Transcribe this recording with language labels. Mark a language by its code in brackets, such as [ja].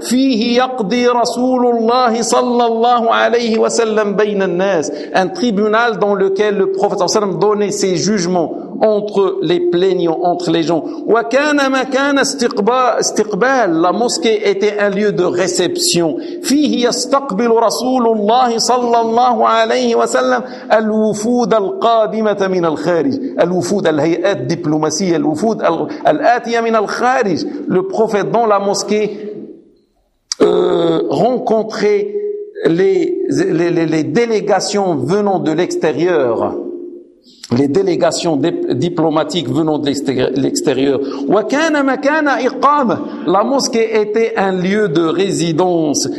[ar] فيه يقضي رسول الله صلى الله عليه وسلم بين الناس, [fr] un tribunal dans lequel le prophète صلى الله عليه وسلم donnait ses jugements entre les plaignants, entre les gens. [ar] وكان مكان استقبال, [fr] la mosquée était un lieu de réception. [ar] فيه يستقبل رسول الله صلى الله عليه وسلم الوفود القادمة من الخارج, الوفود الهيئات الدبلوماسية, الوفود الآتية من الخارج, [fr] le prophète dans la mosquée rencontrer les délégations venant de l'extérieur, les délégations diplomatiques venant de l'extérieur. [ar] وَكَانَ مَكَانَ إِقَامَ [fr] La mosquée était un lieu de résidence.